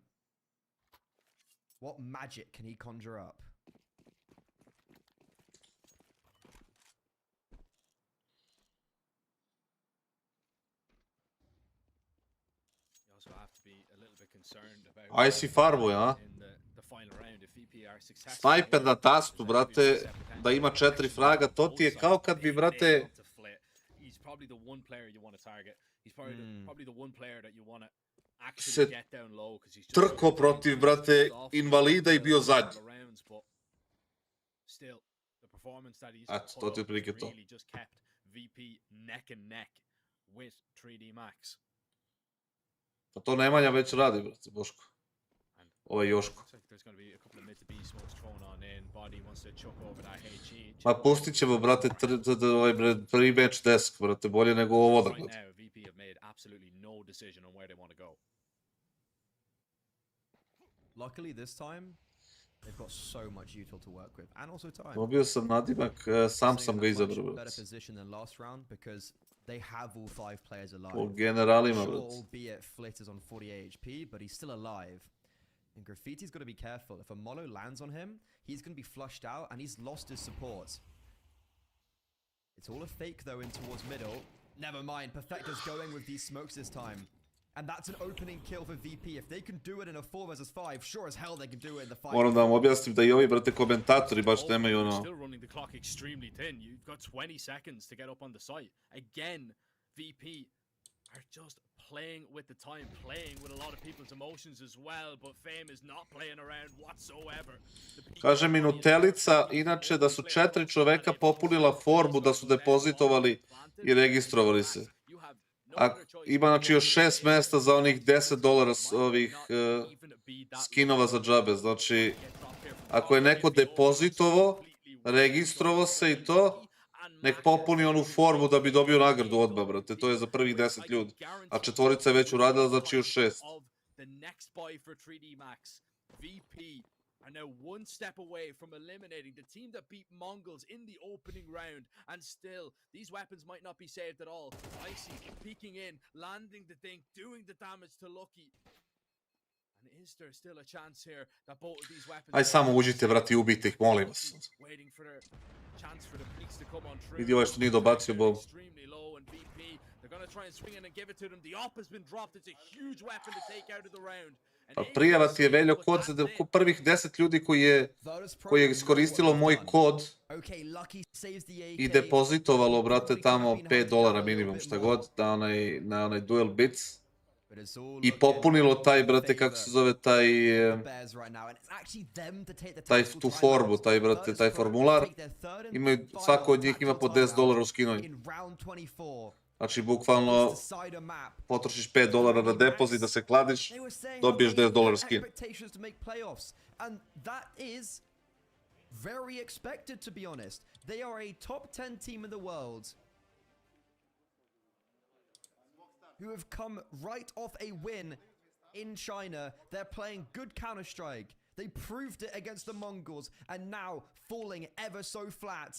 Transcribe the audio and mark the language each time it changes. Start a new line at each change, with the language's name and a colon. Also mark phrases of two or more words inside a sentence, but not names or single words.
English: What magic can he conjure up? You also have to be a little bit concerned about
Serbian: Aj si farbu, ja?
English: in the final round if VP are successful.
Serbian: Snajper na tastu, brate, da ima 4 fraga, to ti je kao kad bi, brate,
English: He's probably the one player you want to target. He's probably the one player that you want to actually
Serbian: se
English: get down low because he's just
Serbian: trko protiv, brate, invalida i bio zadnji.
English: Still, the performance that he's
Serbian: Eto,
English: put
Serbian: to ti je
English: up
Serbian: otprilike
English: has
Serbian: to.
English: really just kept VP neck and neck with 3D Max.
Serbian: Pa to Nemanja već radi, brate, Boško. Ovo je Joško.
English: Looks like there's going to be a couple of mid to B smokes thrown on in. Body wants to chuck over that HE.
Serbian: Ma pustit ćemo, brate, prvi
English: match desk,
Serbian: brate, bolje nego ovo da
English: Right
Serbian: gleda.
English: now, VP have made absolutely no decision on where they want to go. Luckily this time, they've got so much util to work with, and also time.
Serbian: Dobio sam nadimak, sam sam ga izabrao,
English: Better
Serbian: brate.
English: position than last round because they have all 5 players alive.
Serbian: Po generalima,
English: Sure,
Serbian: brate.
English: albeit Flit is on 48 HP, but he's still alive. And Graffiti's got to be careful. If a Molo lands on him, he's going to be flushed out, and he's lost his support. It's all a fake, though, in towards middle. Never mind, Perfecto's going with these smokes this time. And that's an opening kill for VP. If they can do it in a 4 versus 5, sure as hell they can do it in the 5.
Serbian: Moram da vam objasnim da i ovi, brate, komentatori baš nemaju ono...
English: Still running the clock extremely thin. You've got 20 seconds to get up on the site. Again, VP are just playing with the time, playing with a lot of people's emotions as well, but Fame is not playing around whatsoever.
Serbian: Kaže mi Nutelica, inače da su 4 čoveka popunila formu, da su depozitovali i registrovali se. Ima znači još 6 mesta za onih $10 ovih skinova za džabe. Znači, ako je neko depozitovao, registrovao se i to, nek popuni onu formu da bi dobio nagradu odmah, brate. To je za prvih 10 ljudi. A 4 je već uradila, znači još 6.
English: are now one step away from eliminating the team that beat Mongols in the opening round. And still, these weapons might not be saved at all. Icy peeking in, landing the thing, doing the damage to Lucky. And is there still a chance here that both of these weapons...
Serbian: Aj samo uđite, brati, ubijte ih, molim vas.
English: Waiting for the chance for the peaks to come on true.
Serbian: Vidi ovaj što nije dobacio bom.
English: Extremely low and VP, they're going to try and swing in and give it to them. The op has been dropped. It's a huge weapon to take out of the round.
Serbian: Pa prijava ti je Veljo kod prvih 10 ljudi koji je iskoristilo moj kod i depozitovalo, brate, tamo $5 minimum, šta god, na onaj Duel Bits. I popunilo taj, brate, kako se zove, tu formu, taj, brate, taj formular. Svako od njih ima po $10 u skinovanju. Znači, bukvalno, potrošiš $5 na depozit da se kladiš, dobiješ $10 skin.
English: And that is very expected, to be honest. They are a top 10 team in the world who have come right off a win in China. They're playing good Counter-Strike. They proved it against the Mongols, and now falling ever so flat.